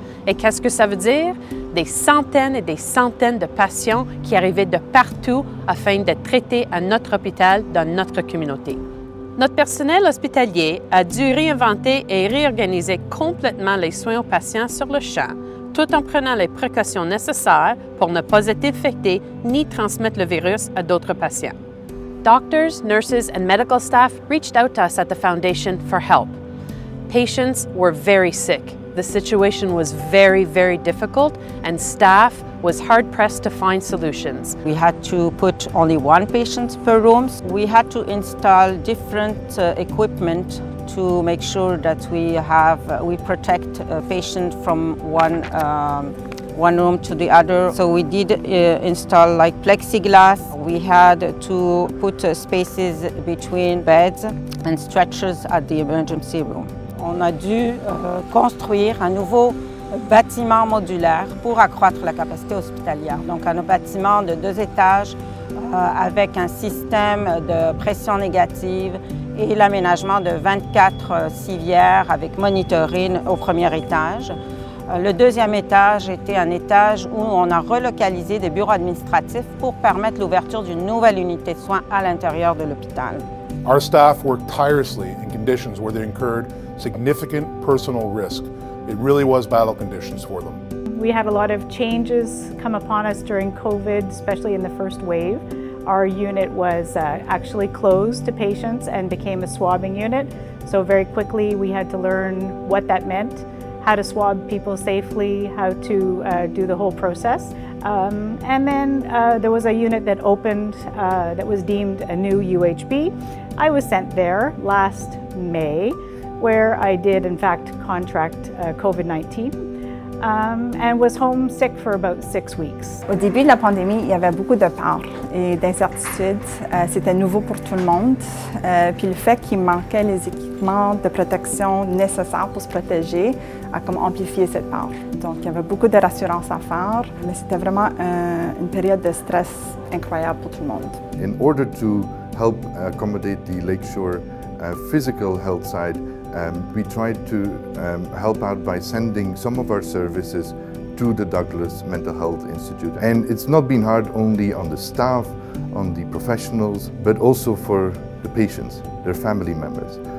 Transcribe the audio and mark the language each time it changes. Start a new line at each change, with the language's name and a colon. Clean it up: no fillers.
French: Et qu'est-ce que ça veut dire? Des centaines et des centaines de patients qui arrivaient de partout afin d'être traités à notre hôpital dans notre communauté. Notre personnel hospitalier a dû réinventer et réorganiser complètement les soins aux patients sur le champ, tout en prenant les précautions nécessaires pour ne pas être infecté ni transmettre le virus à d'autres patients.
English: Doctors, nurses, and medical staff reached out to us at the Foundation for help. Patients were very sick. The situation was very, very difficult, and staff was hard-pressed to find solutions. We had to put only one patient per room. We had to install different equipment to make sure that we protect a patient from one room to the other. So we did install like plexiglass. We had to put spaces between beds and stretchers at the emergency room.
French: On a dû construire un nouveau bâtiment modulaire pour accroître la capacité hospitalière. Donc un bâtiment de 2 étages avec un système de pression négative et l'aménagement de 24 civières avec monitoring au premier étage. Le deuxième étage était un étage où on a relocalisé des bureaux administratifs pour permettre l'ouverture d'une nouvelle unité de soins à l'intérieur de l'hôpital.
English: Our staff worked tirelessly in conditions where they incurred significant personal risk. It really was battle conditions for them. We had a lot of changes come upon us during COVID, especially in the first wave. Our unit was actually closed to patients and became a swabbing unit. So very quickly we had to learn what that meant, how to swab people safely, how to do the whole process. And then there was a unit that opened that was deemed a new UHB. I was sent there last May, where I did in fact contract COVID-19 and was homesick for about 6 weeks.
French: Au début de la pandémie, il y avait beaucoup de peur et d'incertitudes. C'était nouveau pour tout le monde. Puis le fait qu'il manquait les équipements de protection nécessaires pour se protéger a comme amplifié cette peur. Donc il y avait beaucoup de rassurance à faire, mais c'était vraiment une période de stress incroyable pour tout le monde.
English: In order to help accommodate the Lakeshore physical health side, we tried to help out by sending some of our services to the Douglas Mental Health Institute. And it's not been hard only on the staff, on the professionals, but also for the patients, their family members.